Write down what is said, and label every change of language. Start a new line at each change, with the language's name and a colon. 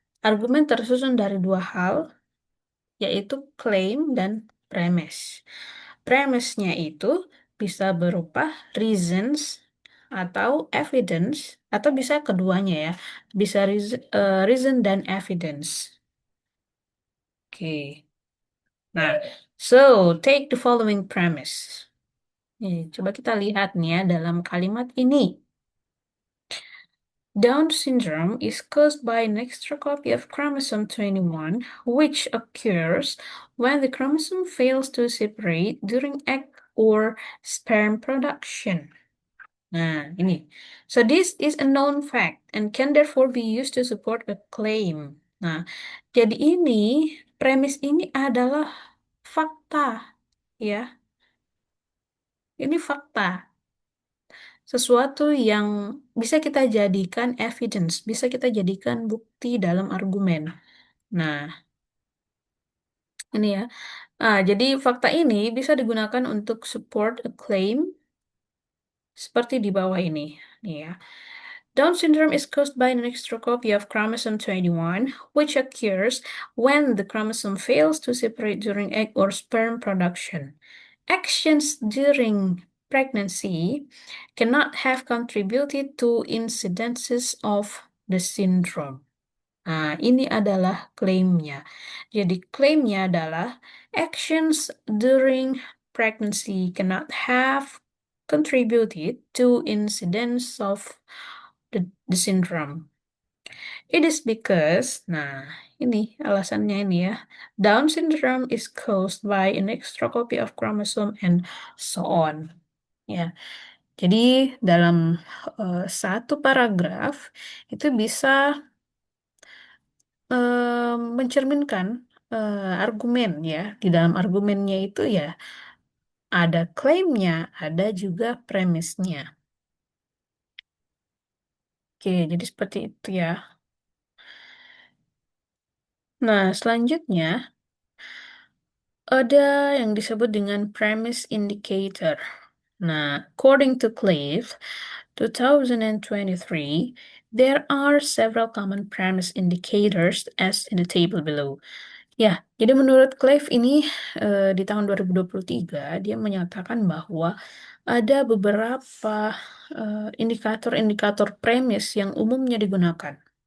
Indonesian: Argumen tersusun dari dua hal, yaitu claim dan premise. Premise-nya itu bisa berupa reasons atau evidence, atau bisa keduanya ya, bisa reason dan evidence. Oke. Nah,
English: so take the following premise.
Indonesian: Nih, coba kita lihat nih ya dalam kalimat ini.
English: Down syndrome is caused by an extra copy of chromosome 21, which occurs when the chromosome fails to separate during egg or sperm production.
Indonesian: Nah, ini.
English: So this is a known fact and can therefore be used to support a claim.
Indonesian: Nah, jadi ini, premis ini adalah fakta, ya. Ini fakta. Sesuatu yang bisa kita jadikan evidence, bisa kita jadikan bukti dalam argumen. Nah, ini ya. Jadi fakta ini bisa digunakan untuk
English: support a claim
Indonesian: seperti di bawah ini. Nih ya.
English: Down syndrome is caused by an extra copy of chromosome 21, which occurs when the chromosome fails to separate during egg or sperm production. Actions during pregnancy cannot have contributed to incidences of the syndrome.
Indonesian: Nah, ini adalah klaimnya. Jadi klaimnya adalah
English: actions during pregnancy cannot have contributed to incidence of the syndrome. It is because,
Indonesian: nah, ini alasannya ini ya.
English: Down syndrome is caused by an extra copy of chromosome and so on.
Indonesian: Ya, jadi dalam satu paragraf itu bisa mencerminkan argumen ya. Di dalam argumennya itu ya ada klaimnya, ada juga premisnya. Oke, jadi seperti itu ya. Nah, selanjutnya ada yang disebut dengan premise indicator.
English: Nah, according to Clave, 2023, there are several common premise indicators as in the table below.
Indonesian: Ya, jadi menurut Clave ini di tahun 2023 dia menyatakan bahwa ada beberapa indikator-indikator premis yang umumnya digunakan.